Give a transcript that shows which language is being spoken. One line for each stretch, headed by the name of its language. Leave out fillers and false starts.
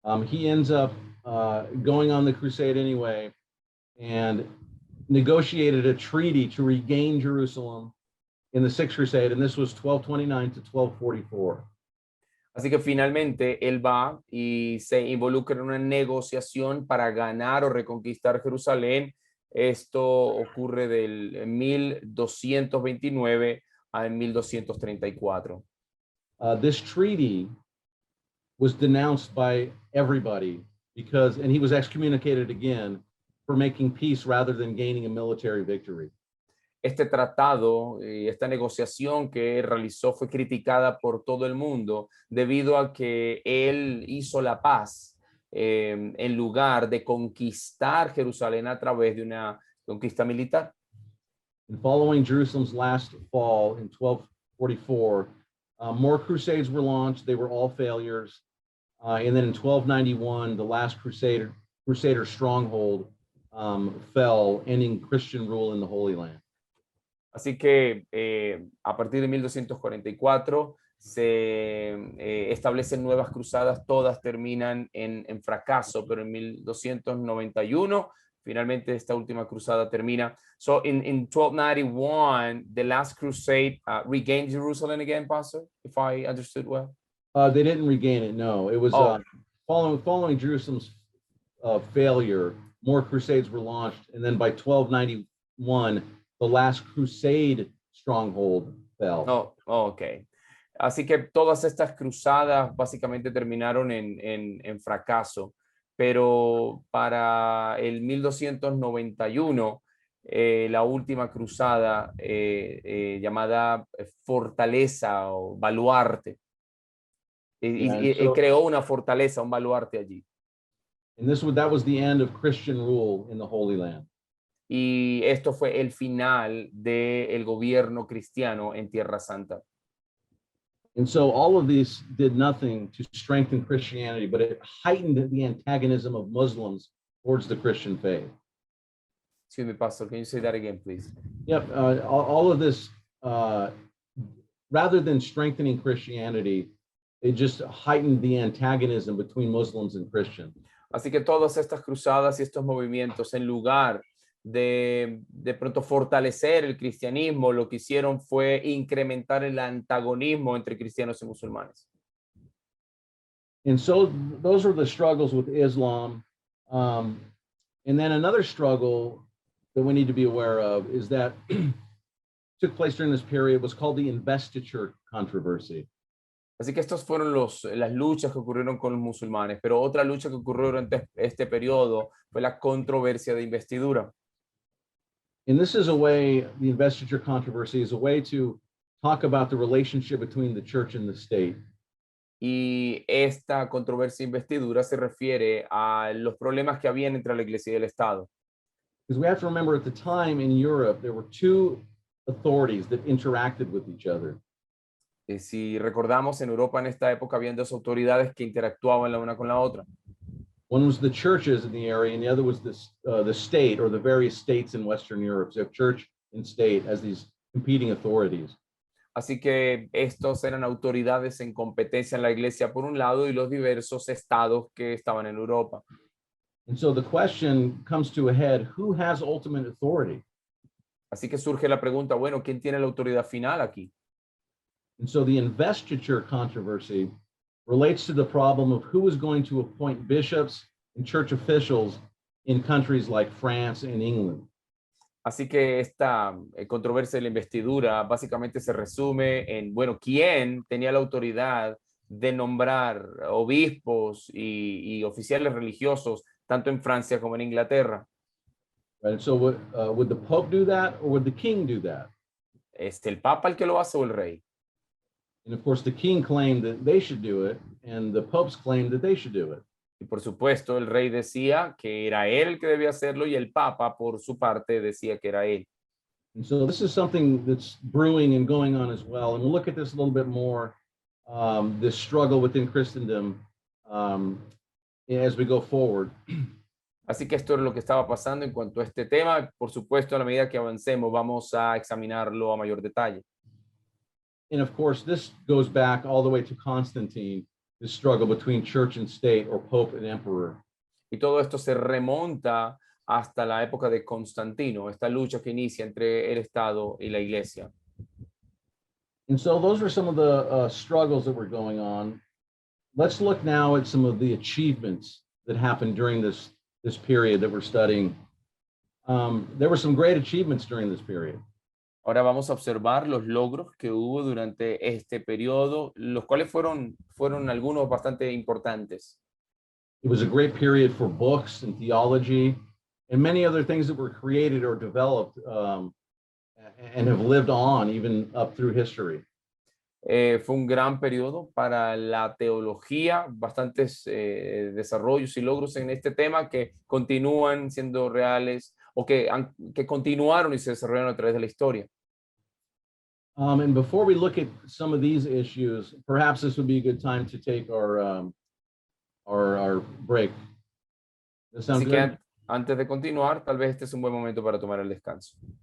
English: He ends up going on the crusade anyway and negotiated a treaty to regain Jerusalem in the Sixth Crusade, and this was 1229 to 1244.
Spanish: Así que finalmente él va y se involucra en una negociación para ganar o reconquistar Jerusalén. Esto ocurre del 1229 al 1234.
English: This treaty was denounced by everybody and he was excommunicated again for making peace rather than gaining a military victory.
Spanish: Este tratado y esta negociación que él realizó fue criticada por todo el mundo debido a que él hizo la paz en lugar de conquistar Jerusalén a través de una conquista militar.
English: And following Jerusalem's last fall in 1244, more crusades were launched. They were all failures. And then in 1291, the last Crusader stronghold fell, ending Christian rule in the Holy Land.
Spanish: Así que a partir de 1244 se establecen nuevas cruzadas, todas terminan en fracaso, pero en 1291 finalmente esta última cruzada termina.
English: So in 1291, the last crusade regained Jerusalem again, Pastor, if I understood well? They didn't regain it, no. It was following Jerusalem's failure, more crusades were launched, and then by 1291, the last crusade stronghold fell. Ok.
Spanish: Así que todas estas cruzadas básicamente terminaron en fracaso, pero para el 1291, la última cruzada llamada Fortaleza o Baluarte, y creó una fortaleza, un baluarte allí.
English: And that was the end of Christian rule in the Holy Land.
Spanish: Y esto fue el final del gobierno cristiano en Tierra Santa.
English: And so all of these did nothing to strengthen Christianity, but it heightened the antagonism of Muslims towards the Christian faith. Excuse me, Pastor, can you say that again, please? Yep, all of this, rather than strengthening Christianity, it just heightened the antagonism between Muslims and Christians.
Spanish: Así que todas estas cruzadas y estos movimientos, en lugar de pronto fortalecer el cristianismo, lo que hicieron fue incrementar el antagonismo entre cristianos y musulmanes.
English: And so those were the struggles with Islam. And then another struggle that we need to be aware of is that took place during this period was called the investiture controversy.
Spanish: Así que estos fueron las luchas que ocurrieron con los musulmanes, pero otra lucha que ocurrió durante este periodo fue la controversia de investidura.
English: And this is a way, the investiture controversy is a way to talk about the relationship between the church and the state.
Spanish: Y esta controversia de investidura se refiere a los problemas que habían entre la iglesia y el Estado.
English: Because we have to remember at the time in Europe, there were two authorities that interacted with each other.
Spanish: Si recordamos, en Europa en esta época habían dos autoridades que interactuaban la una con la otra.
English: One was the churches in the area, and the other was the state or the various states in Western Europe. So you have church and state as these competing authorities.
Spanish: Así que estos eran autoridades en competencia en la iglesia por un lado y los diversos estados que estaban en Europa.
English: And so the question comes to a head, who has ultimate authority?
Spanish: Así que surge la pregunta, bueno, ¿quién tiene la autoridad final aquí?
English: And so the investiture controversy relates to the problem of who is going to appoint bishops and church officials in countries like France and England.
Spanish: Así que esta controversia de la investidura básicamente se resume en, bueno, ¿quién tenía la autoridad de nombrar obispos y oficiales religiosos tanto en Francia como en Inglaterra?
English: Right. And so would the Pope do that or would the king do that?
Spanish: ¿Es el Papa el que lo hace o el rey?
English: And of course, the king claimed that they should do it, and the popes claimed that they should do it.
Spanish: Y por supuesto, el rey decía que era él el que debía hacerlo y el Papa, por su parte, decía que era él.
English: And so this is something that's brewing and going on as well. And we'll look at this a little bit more, this struggle within Christendom as we go forward.
Spanish: Así que esto es lo que estaba pasando en cuanto a este tema. Por supuesto, a la medida que avancemos, vamos a examinarlo a mayor detalle.
English: And of course, this goes back all the way to Constantine, this struggle between church and state, or pope and emperor.
Spanish: Y todo esto se remonta hasta la época de Constantino, esta lucha que inicia entre el Estado y la Iglesia.
English: And so those were some of the struggles that were going on. Let's look now at some of the achievements that happened during this period that we're studying. There were some great achievements during this period.
Spanish: Ahora vamos a observar los logros que hubo durante este periodo, los cuales fueron algunos bastante importantes.
English: It was a great period for books and theology and many other things that were created or developed and have lived on even up through history.
Spanish: Fue un gran periodo para la teología, bastantes desarrollos y logros en este tema que continúan siendo reales o que continuaron y se desarrollaron a través de la historia.
English: And before we look at some of these issues, perhaps this would be a good time to take our break. Does that sound
Spanish: Así
English: good?
Spanish: que antes de continuar, tal vez este es un buen momento para tomar el descanso.